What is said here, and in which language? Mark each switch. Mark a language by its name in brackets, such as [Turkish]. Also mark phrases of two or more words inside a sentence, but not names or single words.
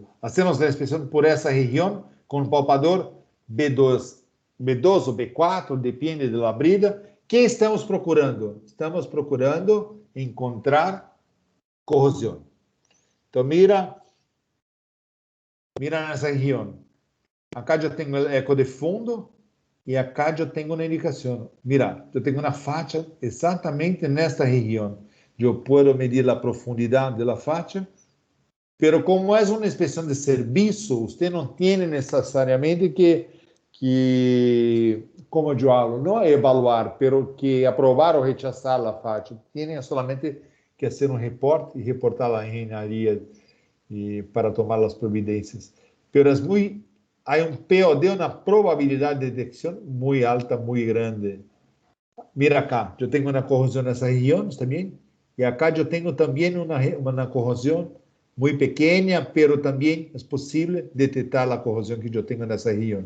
[Spanish] Hacemos la inspección por esa región con un palpador B2, B2 o B4, depende de la brida. ¿Qué estamos procurando? Estamos procurando encontrar corrosión. Entonces, mira [Portuguese] nessa região. Acá eu tenho o eco de fundo e acá eu tenho uma indicação. Mira, eu tenho uma faixa exatamente nesta região. Eu posso medir a profundidade da faixa, pero como é uma inspeção de serviço, você não tem necessariamente que como eu falo, não evaluar, pero que aprovar ou rechazar a faixa. Tem solamente que fazer um reporte e reportar a engenharia para tomar as providências. [Spanish] Pero es muy, hay un POD, una probabilidad de detección muy alta, muy grande. Mira acá, yo tengo una corrosión en esa región también, y acá yo tengo también una corrosión muy pequeña, pero también es posible detectar la corrosión que yo tengo en esa región.